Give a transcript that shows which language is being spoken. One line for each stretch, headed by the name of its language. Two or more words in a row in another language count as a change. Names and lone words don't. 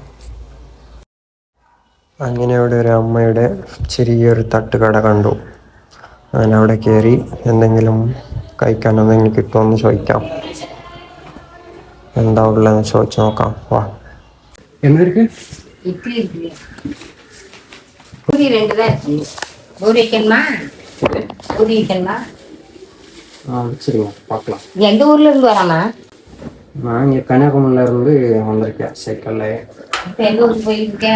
Malayalam: അങ്ങനെ അവിടെ ഒരു അമ്മയുടെ ചെറിയൊരു തട്ടുകട കണ്ടു. അങ്ങനെ അവിടെ കയറി എന്തെങ്കിലും കഴിക്കാൻ എന്തെങ്കിലും കിട്ടുമെന്ന് ചോദിക്കാം. എന്താ ഉള്ളതെന്ന് ചോദിച്ചു നോക്കാം. വാ. എന്നൊരു
Tamil: இட்லி இருக்கு, பூரி 2 தான் இருக்கு. பூரி வைக்கணுமா? பூரி வைக்கணுமா? சரிங்க, பார்க்கலாம். எந்த ஊர்ல இருந்து வராமா? நான் இங்கே கன்னியாகுமரியில இருந்து வந்திருக்கேன் சைக்கிளில். இப்போ எந்த ஊருக்கு போயிருக்க?